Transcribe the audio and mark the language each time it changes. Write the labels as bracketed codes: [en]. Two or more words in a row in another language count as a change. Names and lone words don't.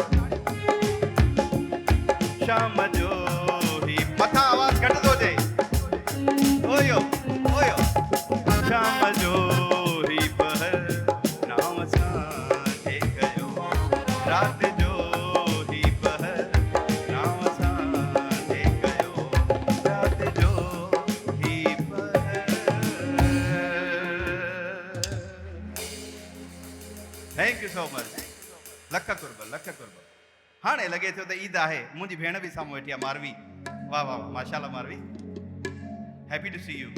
[sd] शाम जो ही मथां आवाज़ घटि थो अचे ओयो ओयो शाम जो ही पहर नाम सां थे कयो रात जो ही पहर नाम सां थे कयो रात जो ही पहर [en] thank you so much [sd] लख कुर्ब हाणे लॻे थो त ईद आहे मुंहिंजी भेण बि साम्हूं वेठी आहे मारवी वाह वाह माशाल्लाह मारवी [en] happy to see you